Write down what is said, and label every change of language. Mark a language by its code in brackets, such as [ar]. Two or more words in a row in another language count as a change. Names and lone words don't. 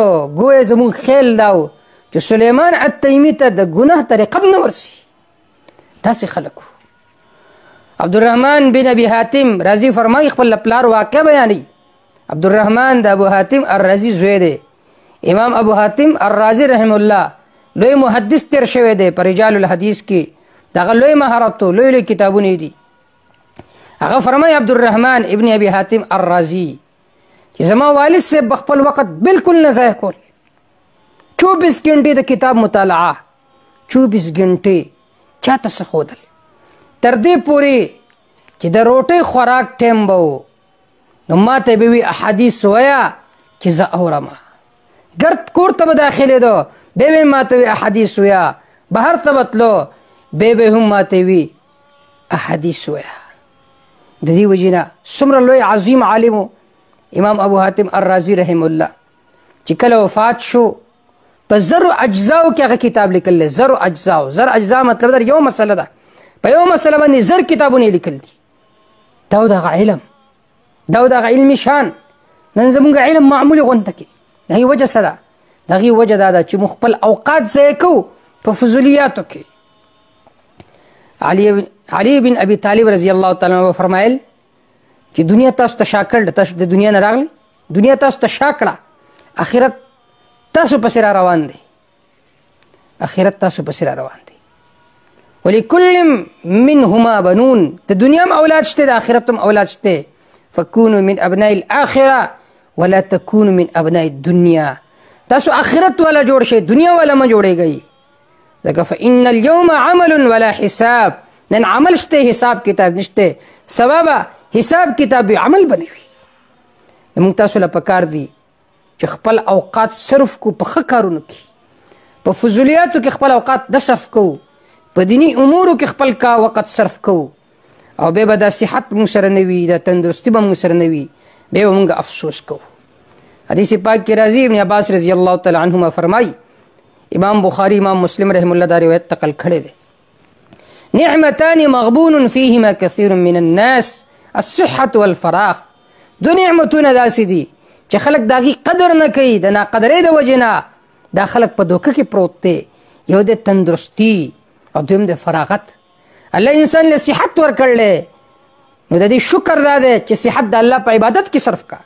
[ps] گویا زموږ خیال دا و چې سلیمان التیمي ته د ګناه طریقه نه ورسي. داسې خلک وو. عبدالرحمن بن ابي حاتم رازي فرمایي خپل پلار واقع بیانوي. عبدالرحمن د ابو حاتم الرازي زوی دی. امام ابو حاتم الرازي [ar] رحم الله [ps] لوی محدث تیر شوی دی په [ar] رجال الحدیث [ps] کې. دغه لوی مهارت لوی لوی کتابونه دي. هغه فرمایي عبدالرحمن ابن ابي حاتم الرازي چې زما والد صاحب خپل وخت بالکل نه ضایع کول. 24 غنټې د کتاب مطالعه، 24 غنټې چاته څه ښودل، تر دې پورې چې د روټۍ خوراک ټیم به و نو ما ته به وي احادیث وایه چې زه اورم. ګرد کور ته به داخلېدو بیا به ما ته وي احادیث وایه، بهر ته به تلو بیا به هم ما ته وي احادیث وایه. د دې وجې نه څومره لوی عظیم عالم و امام ابو حاتم الرازي [ar] رحم الله [ps] چې کله وفات شو په زرو اجزاو کې هغه کتاب لیکل. زرو اجزاو، زر اجزا مطلب دا یو مسله ده، په یو مسله باندې زر کتابونه لیکل دي. دا دغه علم، دا دغه علمي شان. نن زموږ علم معمولي غونډه کې د هغې وجه څه ده؟ د هغې وجه دا ده چې موږ خپل اوقات ضایع کوو په فضولیاتو کې. علي بن ابي طالب [ar] رضی الله تعالی عنہ [ps] فرمایل چې دنیا تاسو ته شا کړل، تاسو د دنیا نه راغلی، دنیا تاسو ته شا کړه، آخرت تاسو پسې را روان دی، آخرت تاسو پسې را روان دی. [ar] ولکل منهما بنون، [ps] د دنیا هم اولاد شته د آخرت هم اولاد شته. [ar] فکونوا من ابناء الاخره ولا تکونوا من ابناء الدنیا. [ps] تاسو آخرت والا جوړ شئ، دنیا والا مه جوړېږئ. ځکه [ar] فإن اليوم عمل ولا حساب، [ps] نن عمل شته حساب کتاب نشته. سبب حساب کتاب عمل بنوي. موږ تاسو له پکار دي چې خپل اوقات صرف کو په ښه کارونو کې، په فضولیاتو کې خپل اوقات د صرف کوو، په دینی امورو کې خپل کا وقت صرف کوو، او بیا به دا صحت موږ سره نه وي، دا تندرستي به موږ سره نه وي، بیا به موږ افسوس کوو. حدیث پاک کې راځي ابن عباس [ar] رضی الله تعالی عنهما [ps] فرمایي، امام بخاری امام مسلم [ar] رحم الله [ps] دا روایت نقل کړی دی، [ar] نعمتان مغبون فيهما كثير من الناس الصحة والفراغ. [ps] دو نعمتونه داسې دي چې خلک د هغې قدر نه کوي، د ناقدرۍ د وجې نه دا خلک په دوکه کې پروت دی. یو د تندرستي او دویم د فراغت. الله انسان له صحت ورکړلی، نو د دې شکر دا دی چې صحت د الله په عبادت کې صرف کا.